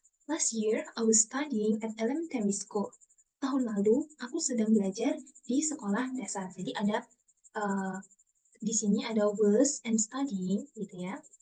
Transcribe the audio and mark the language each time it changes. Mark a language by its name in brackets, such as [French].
[English] Last year I was studying at elementary school. [Indonesian] Tahun lalu aku sedang belajar di sekolah dasar. Jadi ada di sini ada was and studying gitu ya.